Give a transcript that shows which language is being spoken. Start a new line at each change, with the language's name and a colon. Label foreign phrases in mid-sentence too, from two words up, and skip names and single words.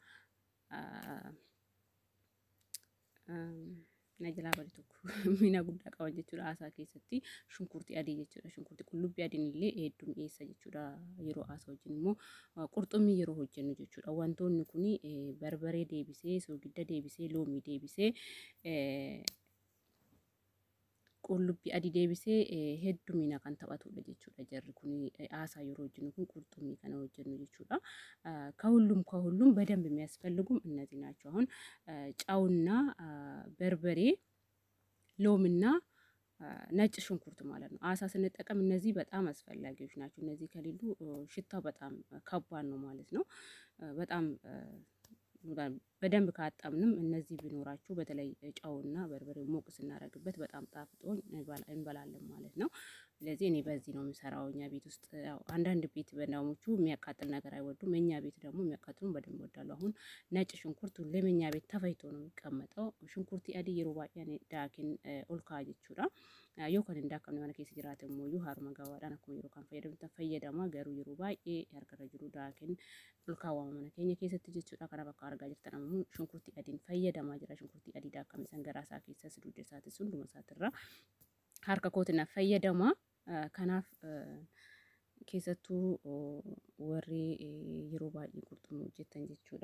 Oromo: Najala bari tokko mina guddaa qaban jechuudha aasaa keessatti shunkurtii adii jechuudha shunkurtii qullubbii adiin illee hedduu mi'eessa jechuudha yeroo aasaa wajjin immoo qurxummii yeroo hojjennu jechuudha wantoonni kun barbaree deebisee soogidda deebisee loomii deebisee qullubbii adii deebisee heddumina kan taphatudha jechuudha jarri kun aasaa yeroo hojjennu kun qurxummii kana hojjennu jechuudha
Amharic: ከሁሉም በደንብ የሚያስፈልጉም እነዚህ ናቸው አሁን ጫውና በርበሬ ሎምና ነጭ ሽንኩርት ማለት ነው አሳ ስንጠቀም እነዚህ በጣም አስፈላጊዎች ናቸው እነዚህ ከሌሉ ሽታው በጣም ከባድ ነው ማለት ነው በጣም በደንብ ካጣምንም እነዚህ ቢኖራችሁ በተለይ ጫውና በርበሬው ሞቅ ስናረግበት በጣም ጣፍጦን እንበላለን ማለት ነው ስለዚህ እኔ በዚህ ነው የምሰራው እኛ ቤት ውስጥ ያው አንዳንድ ቤት በእናሞቹ የሚያቃጥል ነገር አይወዱም እኛ ቤት ደግሞ የሚያቃጥሉን በደንብ ወዳለው አሁን ነጭ ሽንኩርት ሁሌም እኛ ቤት ተፈይቶ ነው የሚቀመጠው ሽንኩርት
Oromo: አዲ የሮባ ያኔ ዳኪን ኦልካ ጅቹራ yoo kan indaakamne mana keessa jiraate immoo yoo haruma gawaadhaan akkuma yeroo kan fayyadamtan fayyadama garuu yeroo baay'ee harkarra jiru daakin olkaawwama mana keenya keessatti jechuudha kana bakka argaa jirtan ammoo fayyadamu shunkurtii adiin fayyadamaa jira shunkurtii adiidha akkam isan garaasaa keessas dudda isaatis hunduma isaatirra harka kootina fayyadama kanaaf keessattuu warri yeroo baay'ee qurxummii hojjetan jechuudha.